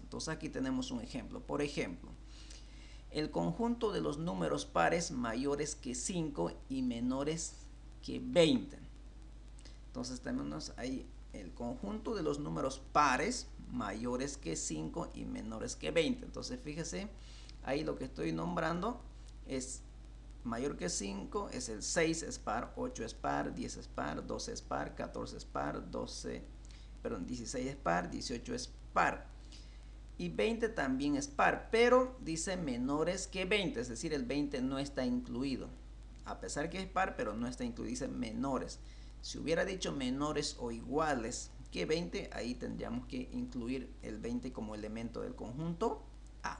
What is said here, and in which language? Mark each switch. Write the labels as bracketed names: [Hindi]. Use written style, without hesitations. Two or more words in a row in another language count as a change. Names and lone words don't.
[Spanish] Entonces, aquí tenemos un ejemplo. Por ejemplo, el conjunto de los números pares mayores que 5 y menores que 20. Entonces, tenemos ahí el conjunto de los números pares mayores que 5 y menores que 20. Entonces, fíjese, ahí lo que estoy nombrando es mayor que 5, es el 6 es par, 8 es par, 10 es par, 12 es par, 14 es par, 16 es par, 18 es par. Y 20 también es par, pero dice menores que 20, es decir, el 20 no está incluido. A pesar que es par, pero no está incluido, dice menores. Si hubiera dicho menores o iguales que 20, ahí tendríamos que incluir el 20 como elemento del conjunto A.